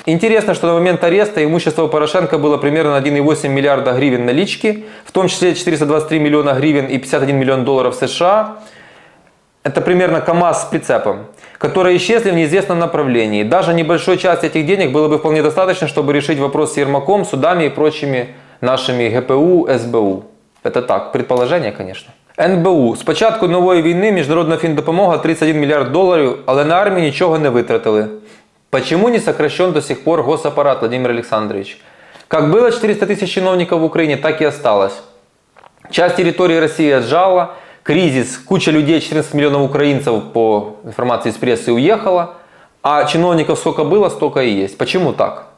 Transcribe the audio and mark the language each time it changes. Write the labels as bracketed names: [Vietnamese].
[Russian] Интересно, что на момент ареста имущество Порошенко было примерно 1,8 миллиарда гривен налички, в том числе 423 миллиона гривен и 51 миллион долларов США. Это примерно КАМАЗ с прицепом, которые исчезли в неизвестном направлении. Даже небольшой части этих денег было бы вполне достаточно, чтобы решить вопрос с Ермаком, судами и прочими нашими ГПУ, СБУ. Это так, предположение, конечно. НБУ. [Ukrainian] З початку нової війни міжнародна фіндопомога 31 мільярд доларів, але на армії нічого не витратили. [Russian] Почему не сокращен до сих пор госаппарат, Владимир Александрович? Как было 400 тысяч чиновников в Украине, так и осталось. Часть территории России отжала, кризис, куча людей, 14 миллионов украинцев, по информации из прессы, уехала, а чиновников сколько было, столько и есть. Почему так?